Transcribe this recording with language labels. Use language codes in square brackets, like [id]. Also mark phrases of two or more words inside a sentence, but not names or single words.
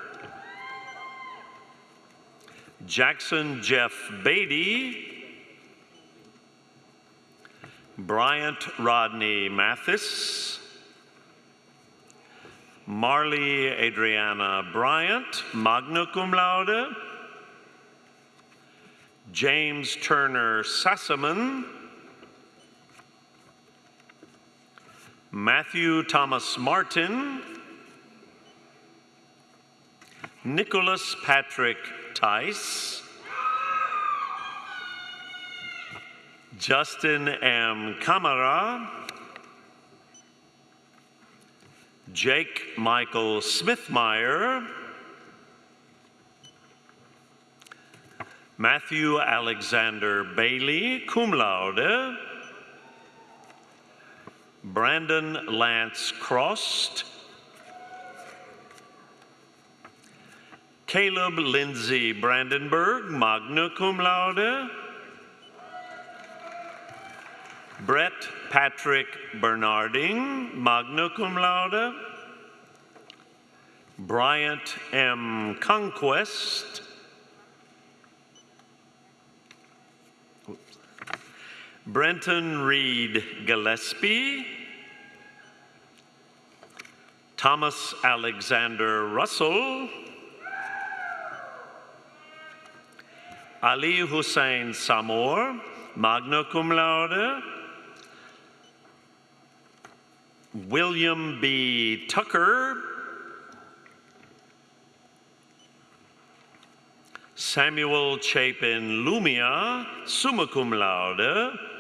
[en] Jackson Jeff Beatty. Bryant Rodney Mathis. Marley Adriana Bryant, [la] magna cum laude. [en] James Turner Sassaman. Matthew Thomas Martin. Nicholas Patrick Tice. Justin M. Camara. Jake Michael Smithmeyer. Matthew Alexander Bailey, [la] cum laude. [en] Brandon Lance Crost. Caleb Lindsay Brandenburg, [la] magna cum laude. [en] Brett Patrick Bernarding, [la] magna cum laude. [en] Bryant M. Conquest. Brenton Reed Gillespie. Thomas Alexander Russell. Ali Hussein Samor, [la] magna cum laude. [en] William B. Tucker. Samuel Chapin Lumia, [la] summa cum laude.